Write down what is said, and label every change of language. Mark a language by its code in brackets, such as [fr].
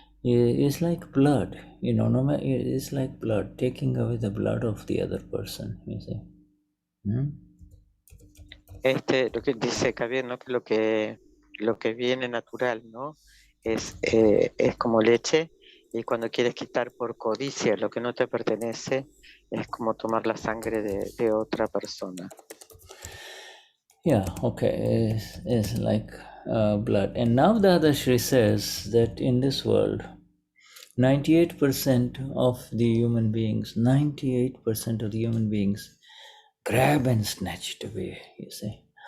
[en] It's like blood, you know. No matter, it's like blood, taking away the blood of the other person, you see. [es] Lo que dice Kabir, ¿no? Que lo que viene natural, ¿no? Es como leche, y cuando quieres quitar por codicia lo que no te pertenece, es como tomar la sangre de otra persona. [en] Yeah, okay, it's like blood. And now Dadashri says that in this world, 98% of the human beings, 98% of the human beings grab and snatch it away, you see.